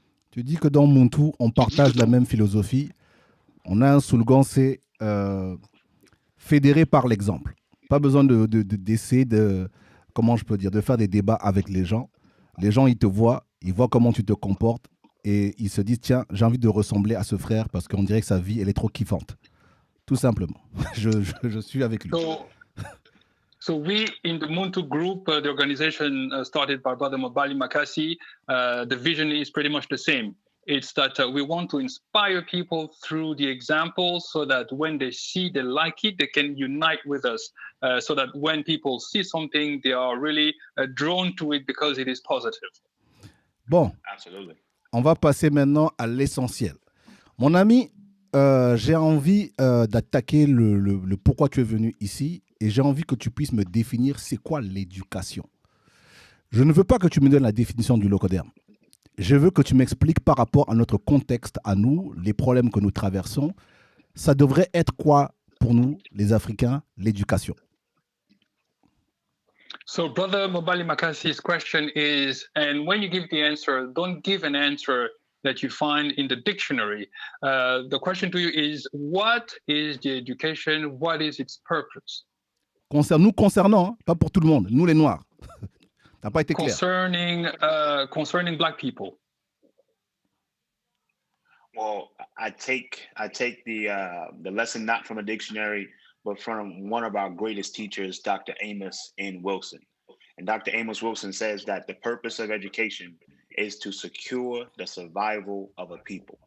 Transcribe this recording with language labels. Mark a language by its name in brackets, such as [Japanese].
[French] Tu dis que dans Muntu, on partage la même philosophie. On a un slogan, c'est fédérer par l'exemple. Pas besoin d'essayer comment je peux dire, de faire des débats avec les gens. Les gens, ils te voient, ils voient comment tu te comportes et ils se disent, tiens, j'ai envie de ressembler à ce frère parce qu'on dirait que sa vie, elle est trop kiffante. Tout simplement. Je suis avec lui. [English] So we, in the Muntu group, the organization started by Brother Mobali Makasi, the vision is pretty much the same. It's that we want to inspire people through the example so that when they see, they like it, they can unite with us. So that when people see something, they are really drawn to it because it is positive. [French] Bon, [English] Absolutely. [French] On va passer maintenant à l'essentiel. Mon ami, j'ai envie d'attaquer le pourquoi tu es venu ici et j'ai envie que tu puisses me définir c'est quoi l'éducation. Je ne veux pas que tu me donnes la définition du locoderme. Je veux que tu m'expliques par rapport à notre contexte, à nous, les problèmes que nous traversons. Ça devrait être quoi pour nous, les Africains, l'éducation? [English] So Brother Mobali Makasi's question is, and when you give the answer, don't give an answer that you find in the dictionary. The question to you is, what is the education? What is its purpose? [French] Nous concernant, hein, pas pour tout le monde, nous les Noirs. Ça n'a pas été clair. [English] Concerning Black people. Well, I take the lesson not from a dictionary, but from one of our greatest teachers, Dr. Amos N. Wilson. And Dr. Amos Wilson says that the purpose of education is to secure the survival of a people.